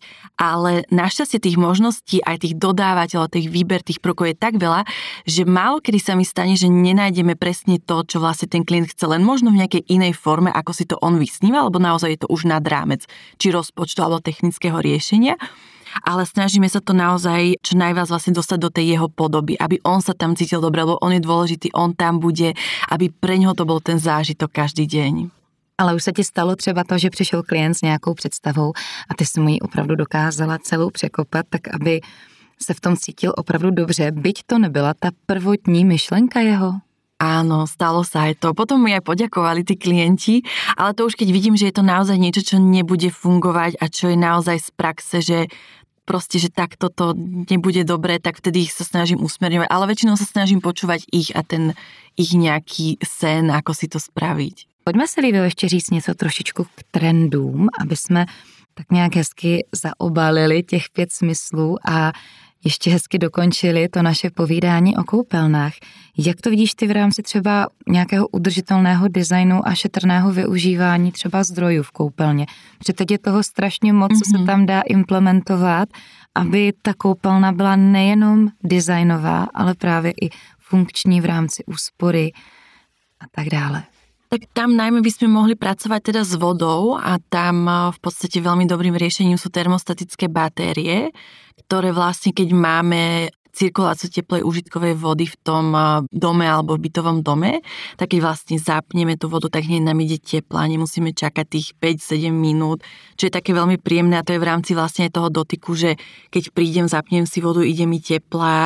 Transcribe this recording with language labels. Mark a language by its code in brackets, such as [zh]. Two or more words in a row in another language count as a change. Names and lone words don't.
[sk] Ale našťastie tých možností, aj tých dodávateľov, tých výber, tých prvkov je tak veľa, že málo kedy sa mi stane, že nenájdeme presne to, čo vlastne ten klient chce, len možno v nejakej inej forme, ako si to on vysníva, alebo naozaj je to už nad rámec, či rozpočtu, alebo technického riešenia. Ale snažíme sa to naozaj čo najviac vlastne dostať do tej jeho podoby, aby on sa tam cítil dobre, lebo on je dôležitý, on tam bude, aby pre ňoho to bol ten zážitok každý deň. [cs] Ale už se ti stalo třeba to, že přišel klient s nějakou představou a ty si mu ji opravdu dokázala celou překopat, tak aby se v tom cítil opravdu dobře, byť to nebyla ta prvotní myšlenka jeho? [sk] Áno, stalo sa aj to. Potom mi aj poďakovali tí klienti, ale to už keď vidím, že je to naozaj niečo, čo nebude fungovať a čo je naozaj z praxe, že proste, že takto to nebude dobré, tak vtedy ich sa snažím usmerňovať, ale väčšinou sa snažím počúvať ich a ten ich nejaký sen, ako si to spraviť. [cs] Pojďme si, Livio, ještě říct něco trošičku k trendům, aby jsme tak nějak hezky zaobalili těch 5 smyslů a ještě hezky dokončili to naše povídání o koupelnách. Jak to vidíš ty v rámci třeba nějakého udržitelného designu a šetrného využívání třeba zdrojů v koupelně? Protože teď je toho strašně moc, co se tam dá implementovat, aby ta koupelna byla nejenom designová, ale právě i funkční v rámci úspory a tak dále. [sk] Tak tam najmä by sme mohli pracovať teda s vodou a tam v podstate veľmi dobrým riešením sú termostatické batérie, ktoré vlastne keď máme cirkuláciu teplej užitkovej vody v tom dome alebo v bytovom dome, tak keď vlastne zapneme tú vodu, tak hneď nám ide teplá, nemusíme čakať tých 5-7 minút, čo je také veľmi príjemné a to je v rámci vlastne aj toho dotyku, že keď prídem, zapnem si vodu, ide mi teplá.